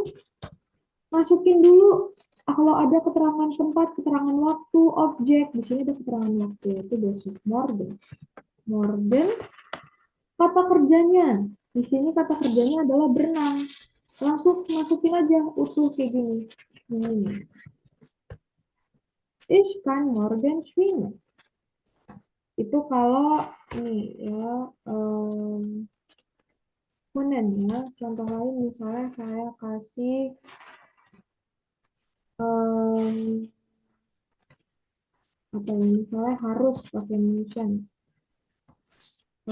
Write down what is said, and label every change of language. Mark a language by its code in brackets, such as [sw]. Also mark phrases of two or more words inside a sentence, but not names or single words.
[id] Masukin dulu. Kalau ada keterangan tempat, keterangan waktu, objek. Di sini ada keterangan waktu, yaitu besok. [de] Morgen. Morgen. [id] Kata kerjanya. Di sini kata kerjanya adalah berenang. Langsung masukin aja utuh kayak gini. [de] Ich kann morgen schwimmen. [id] Itu kalau ini ya kunnen ya. Contoh lain misalnya saya kasih apa ya, misalnya harus pakai müssen.